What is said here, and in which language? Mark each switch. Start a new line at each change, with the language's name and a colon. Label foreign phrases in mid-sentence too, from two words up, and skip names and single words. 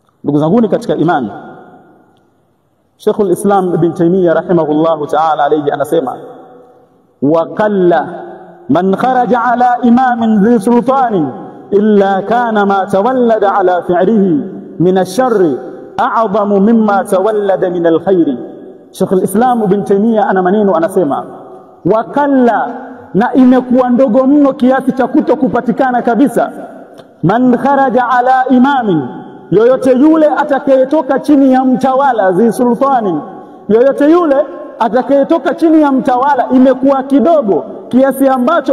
Swahili: Ndugu zangu katika imani,
Arabic: Sheikhul Islam Ibn Taymiyyah رحمه الله تعالى عليه anasema, وقلّ من خرج على إمام ذي سلطان إلا كان ما تولد على فعله من الشر أعظم مما تولد من الخير.
Swahili: Sheikhul Islam Ibn Taymiyyah ana maneno anasema,
Arabic: وقلّ,
Swahili: na imekuwa ndogo mno kiasi cha kutokupatikana kabisa,
Arabic: من خرج على إمام,
Swahili: yoyote yule atakayetoka chini ya mtawala,
Arabic: ذي سلطان,
Swahili: yoyote yule atakayetoka chini ya mtawala, imekuwa kidogo kiasi ambacho